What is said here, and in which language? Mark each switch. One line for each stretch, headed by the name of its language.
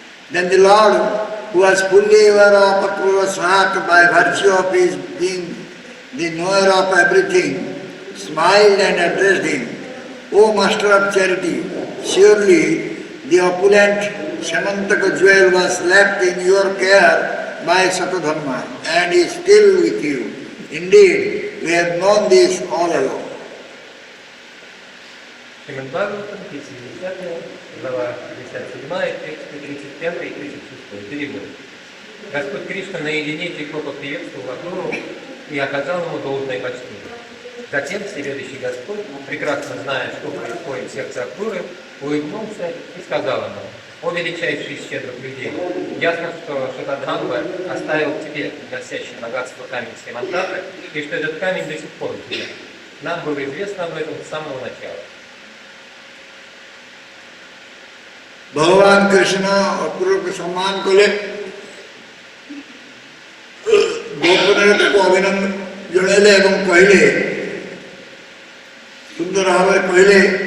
English: Then the Lord, who was fully aware of Akrura's heart by virtue of his being the knower of everything, smiled and addressed him, O Master of Charity, surely the opulent Shamantaka jewel was left in your care by Satadharma and is still with you. Indeed, we have known this all along.
Russian: Шримад Бхагаватам, 50 глава 57, тексты 35 и 36, перевод. Господь Кришна наедине тепло поприветствовал Акруру и оказал ему должное почтение. Затем всеведущий Господь, прекрасно зная, что происходит в сердце Акруры, улыбнулся и сказал ему: «О величайший из щедрых людей, ясно, что Шатадханва оставил тебе носящий богатство камень Симантата, и что этот камень до сих пор у тебя. Нам было известно об этом с самого начала». भगवान कृष्ण अक्रूर को सम्मान को ले गोपने को अभिनंदन जणेले एवं कहले सुंदर भाव कहले